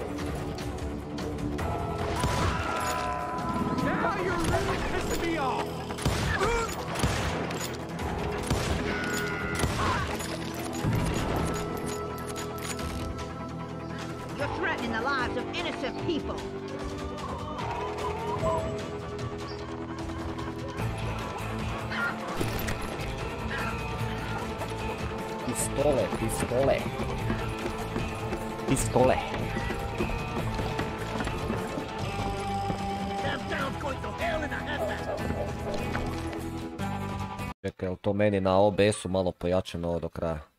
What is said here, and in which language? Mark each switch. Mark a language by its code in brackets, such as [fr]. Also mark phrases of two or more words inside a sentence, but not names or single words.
[en] Now you're really pissing me off! You're threatening the lives of innocent people. [sr] Pistole, pistole. Pistole. Čekaj, je to meni na OBS-u malo pojačano ovo do kraja?